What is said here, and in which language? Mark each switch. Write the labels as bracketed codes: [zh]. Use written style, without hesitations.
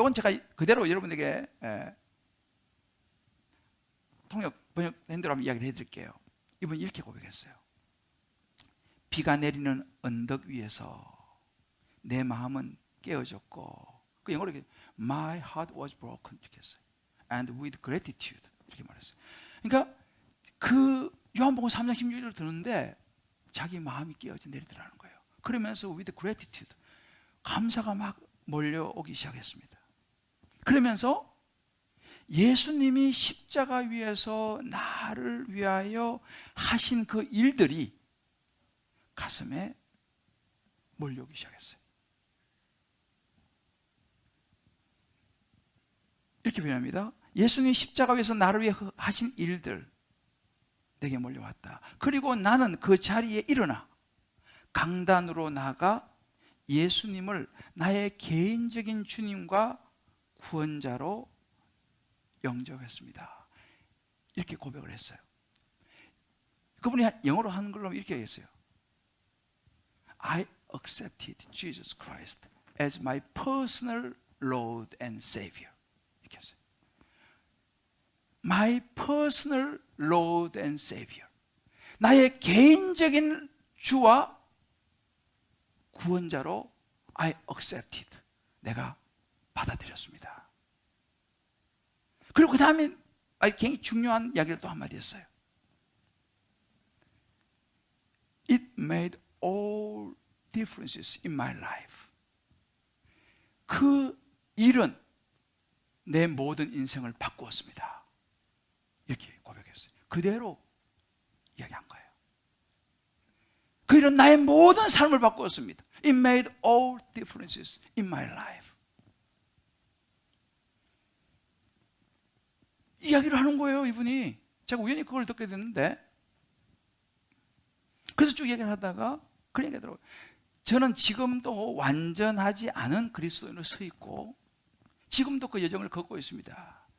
[ko] 이건 제가 그대로 여러분에게 번역된 대로 한번 이야기를 해드릴게요. 이분이 이렇게 고백했어요. 비가 내리는 언덕 위에서 내 마음은 깨어졌고, 그 영어로 이렇게 [en] My heart was broken [ko] 이렇게 했어요. [en] And with gratitude [ko] 이렇게 말했어요. 그러니까 그 요한복음 3장 16절을 듣는데 자기 마음이 깨어져 내리더라는 거예요. 그러면서 [en] with gratitude, [ko] 감사가 막 몰려오기 시작했습니다. 그러면서 예수님이 십자가 위에서 나를 위하여 하신 그 일들이 가슴에 몰려오기 시작했어요. 이렇게 표현합니다. 예수님이 십자가 위에서 나를 위해 하신 일들 내게 몰려왔다. 그리고 나는 그 자리에 일어나 강단으로 나가 예수님을 나의 개인적인 주님과 구원자로 영접했습니다. 이렇게 고백을 했어요. 그분이 영어로 하는 걸로 이렇게 했어요. [en] I accepted Jesus Christ as my personal Lord and Savior. [ko] 이렇게 했어요. [en] My personal Lord and Savior. [ko] 나의 개인적인 주와 구원자로 [en] I accepted. [ko] 내가 받아들였습니다. 그리고 그 다음에 굉장히 중요한 이야기를 또 한마디 했어요. [en] It made all differences in my life. [ko] 그 일은 내 모든 인생을 바꾸었습니다. 이렇게 고백했어요. 그대로 이야기한 거예요. 그 일은 나의 모든 삶을 바꾸었습니다. [en] It made all differences in my life. [ko] 이야기를 하는 거예요, 이분이. 제가 우연히 그걸 듣게 됐는데, 그래서 쭉 얘기를 하다가 그런 얘기가 들어요. 저는 지금도 완전하지 않은 그리스도인으로 서 있고 지금도 그 여정을 걷고 있습니다.